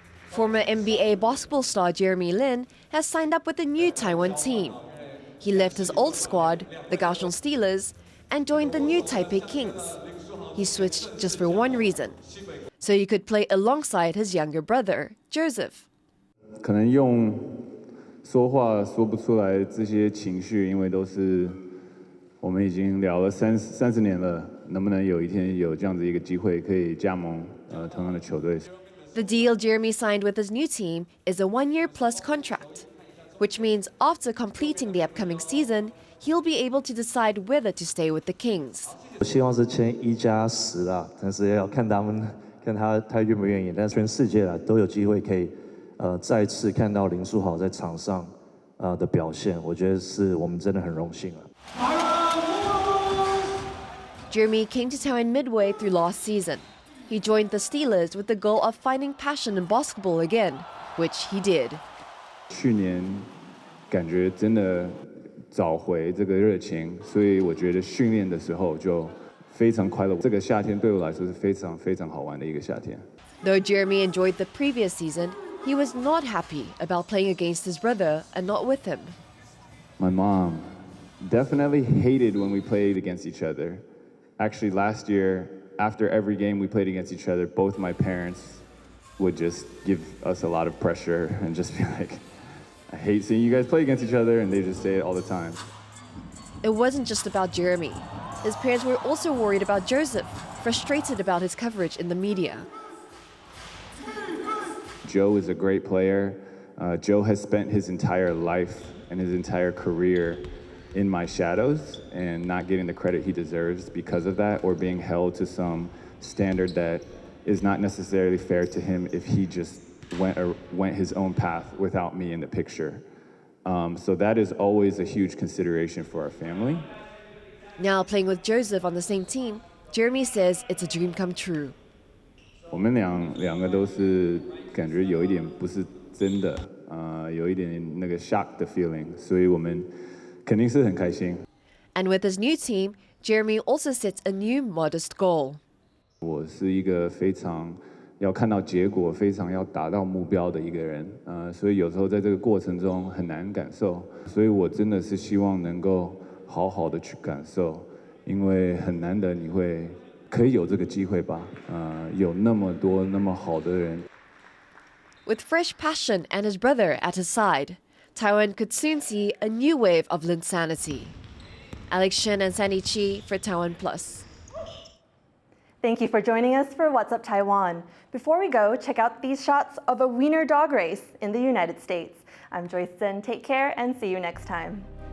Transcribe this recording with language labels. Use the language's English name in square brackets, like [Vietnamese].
[English] Former NBA basketball star Jeremy Lin has signed up with a new Taiwan team. He left his old squad, the Kaohsiung Steelers, and joined the new Taipei Kings. He switched just for one reason, so he could play alongside his younger brother, Joseph. [Chinese] 可能用说话说不出来这些情绪，因为都是我们已经聊了30年了，能不能有一天有这样子一个机会可以加盟同样的球队？ [English] The deal Jeremy signed with his new team is a 1-year plus contract, which means after completing the upcoming season, he'll be able to decide whether to stay with the Kings. [Chinese] 我希望是签1+10啦，但是要看他愿不愿意。但全世界啦都有机会可以再次看到林书豪在场上的表现，我觉得是我们真的很荣幸了。 [English] Jeremy came to Taiwan midway through last season. He joined the Steelers with the goal of finding passion in basketball again, which he did. [Chinese] 去年感觉真的找回这个热情，所以我觉得训练的时候就非常快乐。这个夏天对我来说是非常非常好玩的一个夏天。 [English] Though Jeremy enjoyed the previous season, he was not happy about playing against his brother and not with him. My mom definitely hated when we played against each other. Actually, last year, after every game we played against each other, both my parents would just give us a lot of pressure and just be like, I hate seeing you guys play against each other, and they just say it all the time. It wasn't just about Jeremy. His parents were also worried about Joseph, frustrated about his coverage in the media. Joe is a great player. Joe has spent his entire life and his entire career in my shadows and not getting the credit he deserves because of that, or being held to some standard that is not necessarily fair to him if he just went his own path without me in the picture. So that is always a huge consideration for our family. Now playing with Joseph on the same team, Jeremy says it's a dream come true. [Chinese] 我们两个都是感觉有一点不是真的，有一点那个 shock 的 feeling， 所以我们肯定是很开心。 [English] And with his new team, Jeremy also sets a new modest goal. [Chinese] 我是一个非常要看到结果、非常要达到目标的一个人，所以有时候在这个过程中很难感受，所以我真的是希望能够好好的去感受，因为很难得你会可以有这个机会吧，有那么多那么好的人。 [English] With fresh passion and his brother at his side, Taiwan could soon see a new wave of Linsanity. Alex Shen and Sandy Chi for TaiwanPlus. Thank you for joining us for What's Up Taiwan. Before we go, check out these shots of a wiener dog race in the United States. I'm Joyce. Take care and see you next time.